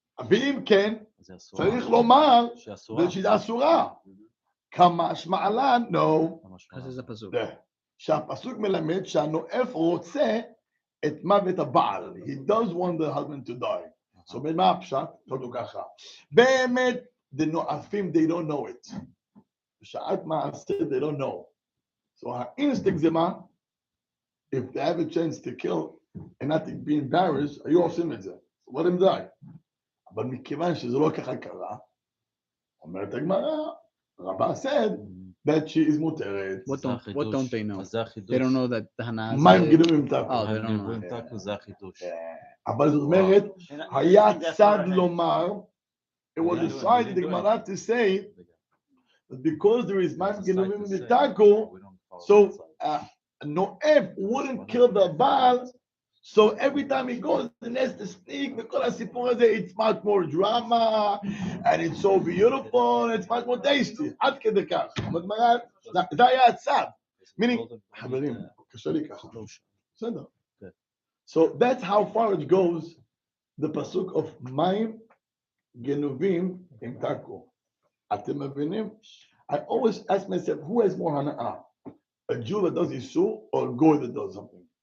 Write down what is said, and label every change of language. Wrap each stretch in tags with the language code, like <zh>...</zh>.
<he>ואם כן, צריך לומר שהיא אסורה. כמשמע לן, no. איזה פסוק? שהפסוק מלמד שהנואף רוצה את מוות הבעל.</he> <en>He does want the husband to die. So</en> <he>מה הפשט? תודו ככה. באמת,</he> <en>the נואפים, they don't know it.</en> <he>בשעת מעשה,</he> <en>they don't know.</en> <he>So האינסטינקט זה מה?</he> <en>If they have a chance to kill and not to be embarrassed,</en> <he>היו עושים את זה.</he> <en>So let him die.</en> <he>אבל מכיוון שזה לא ככה קרה, אומרת הגמרא, רבה</he> <en>said that she is</en> <he>מותרת.</he> <en>What don't they know?</en> <he>אז זה החידוש.</he> <en>They don't know that Hannah has</en> <he>מים גנובים ימתקו.</he> <en>Oh, they don't know.</en> <he>מים גנובים זה החידוש. אבל זאת אומרת, היה צד לומר,</he> <en>it was decided, the Gemara to say, that because there is</en> <he>מים גנובים ימתקו,</he> <en>so Noef wouldn't kill the Baal, so every time he goes, the has to speak,</en> <he>וכל הסיפור הזה,</he> <en>it's much more drama, and it's so beautiful, and it's much more tasty.</en> <he>עד כדי כך. זה היה הצד. meaning, חברים, קשה לי ככה. בסדר.</he> <en>So that's how far it goes, the pasuk of</en> <he>מים גנובים ימתקו. אתם מבינים?</he> <en>I always ask myself, who has more hana'ah? A Jew that does Isur or a Goy that does something?</en>